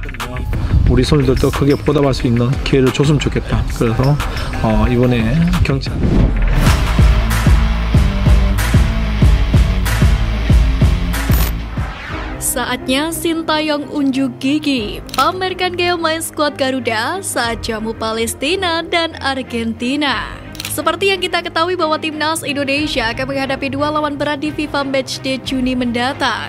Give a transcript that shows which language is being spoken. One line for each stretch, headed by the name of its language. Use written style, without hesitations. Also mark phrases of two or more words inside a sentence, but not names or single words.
Korean: 우리 선수들도 크게 보답할 수 있는 기회를 줬으면 좋겠다. 그래서 이번에 경기
Indonesian: Saatnya Sintayong unjuk gigi, pamerkan gaya main skuad Garuda saat jamu Palestina dan Argentina. Seperti yang kita ketahui bahwa timnas Indonesia akan menghadapi dua lawan berat di FIFA Matchday Juni mendatang.